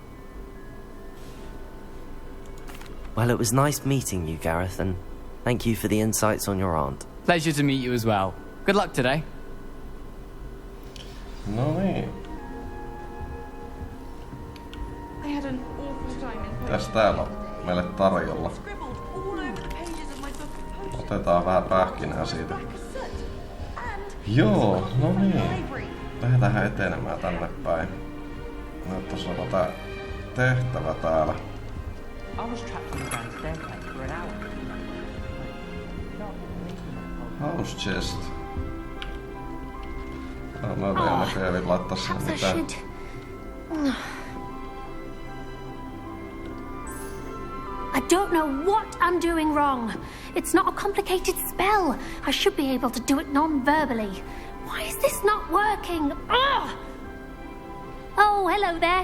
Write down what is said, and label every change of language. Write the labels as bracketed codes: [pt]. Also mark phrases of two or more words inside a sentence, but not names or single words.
[en] Well, it was nice meeting you, Gareth, and thank you for the insights on your aunt. Pleasure to meet you as well. Good luck today. [fi] No niin. [en] I had an awful time in [fi] Mitäs täällä on meille tarjolla? [en] scribbled all over the pages of my book of potions. [fi] Otetaan vähän pähkinää siitä. Joo, no niin. Lähdetään etenemään tänne päin. Näyttäis olla tää tehtävä täällä. [en] I was trapped in the grand staircase for an hour. House chest. [fi] No, mä vielä näköjään laittaa sinne [en] Perhaps I [fi] mitään. [en] should. I don't know what I'm doing wrong. It's not a complicated spell. I should be able to do it non-verbally. Why is this not working? Ugh! Oh, hello there.